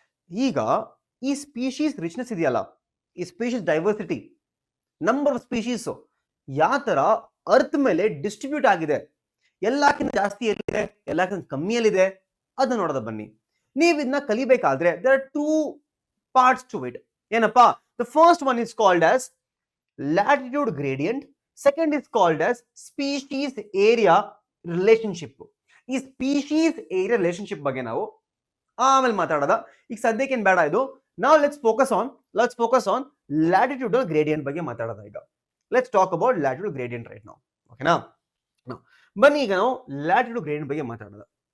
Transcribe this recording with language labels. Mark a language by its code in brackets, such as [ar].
[kn] ಈಗ ಈ species richness ಇದೆಯಲ್ಲ, ಈ species diversity, number of species ಯಾವ ತರ ಅರ್ತ್ ಮೇಲೆ ಡಿಸ್ಟ್ರಿಬ್ಯೂಟ್ ಆಗಿದೆ, ಎಲ್ಲಕ್ಕಿಂತ ಜಾಸ್ತಿ ಎಲ್ಲಿದೆ, ಎಲ್ಲಕ್ಕಿಂತ ಕಮ್ಮಿಯಲ್ಲಿದೆ, ಅದನ್ನ ನೋಡೋದ ಬನ್ನಿ. ನೀವು ಇದನ್ನ ಕಲಿಬೇಕಾದ್ರೆ [en] There are 2 parts to it. [kn] ಏನಪ್ಪಾ? [en] The first one is called as latitude gradient, second is called as species area relationship. [kn] ಈ ಸ್ಪೀಶೀಸ್ ಏರಿಯಾ ರಿಲೇಶನ್ಶಿಪ್ ಬಗ್ಗೆ ನಾವು ಆಮೇಲೆ ಮಾತಾಡೋದ. ಈಗ ಸದ್ಯಕ್ಕೆ ಏನ್ ಬೇಡ ಇದು. ನಾವು ಲೆಟ್ಸ್ ಫೋಕಸ್ ಆನ್ ಲ್ಯಾಟಿಟ್ಯೂಡಲ್ ಗ್ರೇಡಿಯಂಟ್ ಬಗ್ಗೆ ಮಾತಾಡೋದ. ಈಗ [en] let's talk about latitude gradient right [kn] ನಾವು. ಓಕೆನಾ? ಬನ್ನಿ ಈಗ ನಾವು ಲ್ಯಾಟಿಟ್ಯೂಡ್ ಗ್ರೇಡಿಯಂಟ್ ಬಗ್ಗೆ ಮಾತಾಡೋದ.